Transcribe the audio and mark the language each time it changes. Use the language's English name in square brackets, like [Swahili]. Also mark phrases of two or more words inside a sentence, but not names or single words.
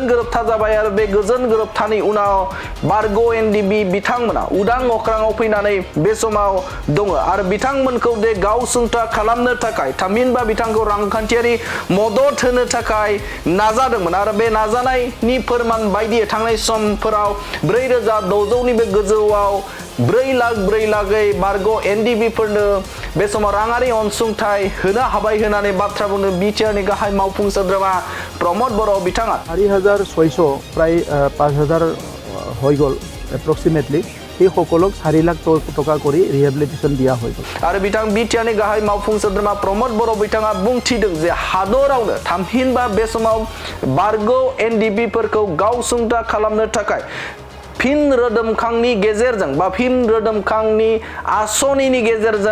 [Bodo] गोरोबथा जाबाय आरो बे गोजोन गोरोबथानि उनाव बारग' एनडिबि बिथांमोना उदां अख्राङाव फैनानै बे समाव दङ आरो बिथांमोनखौ दे गावसुंथा खालामनो थाखाय थामहिनबा बिथांखौ रांखान्थियारि मदद होनो थाखाय नाजादोंमोन आरो बे नाजानायनि फोरमान बायदियै थांनाय समफोराव 4,600 नि बे गोजौआव 4 लाखै बारग' एनडिबिफोरनो बे समाव राङारि अनसुंथाइ होनो हाबाय होननानै बाथ्रा बुंदों बिटिआरनि गाहाय मावफुं सोद्रोमा प्रमद बर' बिथाङा [Assamese] 4,600 প্ৰায় 5,000 হৈ গ'ল এপ্ৰক্সিমেটলি এই সকলক 4 লাখ টকা কৰি ৰিহেবিলিটেশ্যন দিয়া হৈ গ'ল [Bodo] आरो बिथां बिटिआरनि गाहाय मावफुं सोद्रोमा प्रमद बर' बिथाङा बुंथिदों जे हादरावनो थामहिनबा बे समाव बारग' एनडिबिफोरखौ गावसुंथा खालामनो थाखाय फिन रोदोमखांनि गेजेरजों बा फिन रोदोमखांनि आसनिनि गेजेरजों